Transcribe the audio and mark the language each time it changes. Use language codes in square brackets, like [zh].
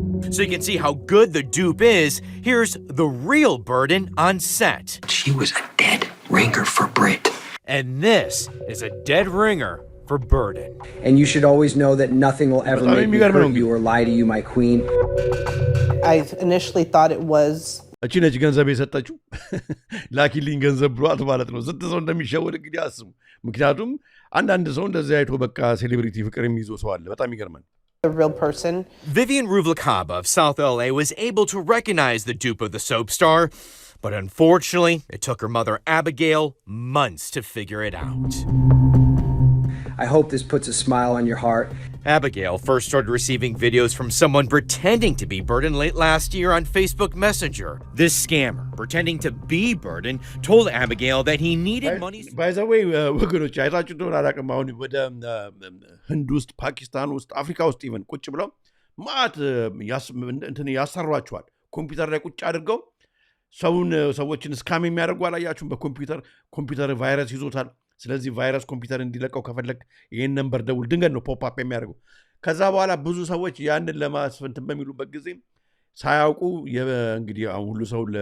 [en] So you can see how good the dupe is. Here's the real Burton on set. She was a dead ringer for Brit. And this is a dead ringer for Burton. And you should always know that nothing will ever make me hurt you or lie to you, my queen. I initially thought it was [am] እቺ ነች ገንዘብ የሰጠችው ላኪልኝ ገንዘብ ብሏት ማለት ነው። ስንት ሰው እንደሚሸወድ እንግዲህ አስቡ። ምክንያቱም አንዳንድ ሰው እንደዚህ አይቶ በቃ ሴሌብሪቲ ፍቅር የሚይዘው ሰው አለ። በጣም ይገርማል። [en] a real person. Vivian Ruvalcaba of South LA was able to recognize the dupe of the soap star, but unfortunately, it took her mother Abigail months to figure it out. I hope this puts a smile on your heart. Abigail first started receiving videos from someone pretending to be Burton late last year on Facebook Messenger. This scammer, pretending to be Burton, told Abigail that he needed money. By the way, [am] ወገኖች አይታችሁ እንደሆነ አላውቅም። አሁን ወደ ህንድ ውስጥ፣ ፓኪስታን ውስጥ፣ አፍሪካ ውስጥ ኢቨን ቁጭ ብለው ማት እንትን ያሰሯቸዋል። ኮምፒውተር ላይ ቁጭ አድርገው ሰዎችን ስካም የሚያደርጉ አላያችሁም? በኮምፒውተር ቫይረስ ይዞታል። ስለዚህ ቫይረስ ኮምፒውተር እንዲለቀው ከፈለግ ይህን ነምበር ደውል፣ ድንገት ነው ፖፕ አፕ የሚያደርገው። ከዛ በኋላ ብዙ ሰዎች ያንን ለማስፈንትን በሚሉበት ጊዜ ሳያውቁ እንግዲህ አሁን ሁሉ ሰው